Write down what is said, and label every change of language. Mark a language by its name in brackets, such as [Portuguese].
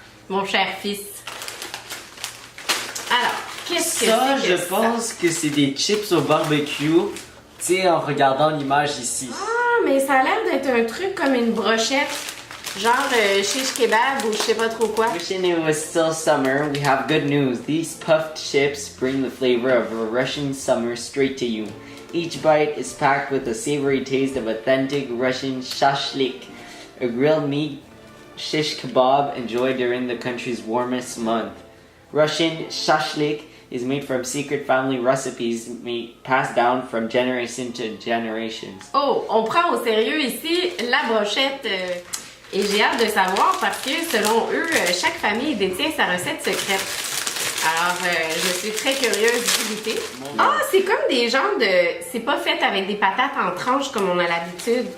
[French] mon cher fils. Alors, qu'est-ce que Ça, c'est que je pense que c'est des chips au barbecue. Tu sais, en regardant l'image ici. Ah, mais ça a l'air d'être un truc comme une brochette, genre shish kebab ou je sais pas trop quoi. [English] Wishing it was still summer, we have good news. These puffed chips bring the flavor of a Russian summer straight to you. Each bite is packed with a savory taste of authentic Russian shashlik, a grilled meat shish kebab enjoyed during the country's warmest month. Russian shashlik is made from secret family recipes passed down from generation to generations. [French] Oh, on prend au sérieux ici la brochette et j'ai hâte de savoir parce que selon eux, chaque famille détient sa recette secrète. Alors, je suis très curieuse d'y goûter. Ah, c'est comme des genres de... C'est pas fait avec des patates en tranches comme on a l'habitude.